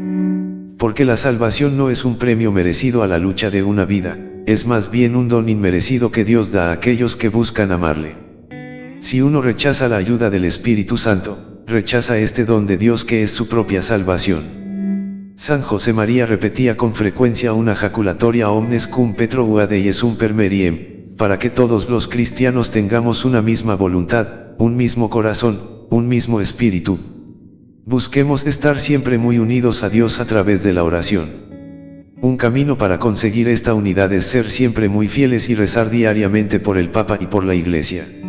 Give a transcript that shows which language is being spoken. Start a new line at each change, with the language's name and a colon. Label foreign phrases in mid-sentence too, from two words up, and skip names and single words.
Spanish: Porque la salvación no es un premio merecido a la lucha de una vida, es más bien un don inmerecido que Dios da a aquellos que buscan amarle. Si uno rechaza la ayuda del Espíritu Santo, rechaza este don de Dios que es su propia salvación. San José María repetía con frecuencia una jaculatoria
Latin: omnes cum Petro uade Iesum permeriem,
Spanish: para que todos los cristianos tengamos una misma voluntad, un mismo corazón, un mismo espíritu. Busquemos estar siempre muy unidos a Dios a través de la oración. Un camino para conseguir esta unidad es ser siempre muy fieles y rezar diariamente por el Papa y por la Iglesia.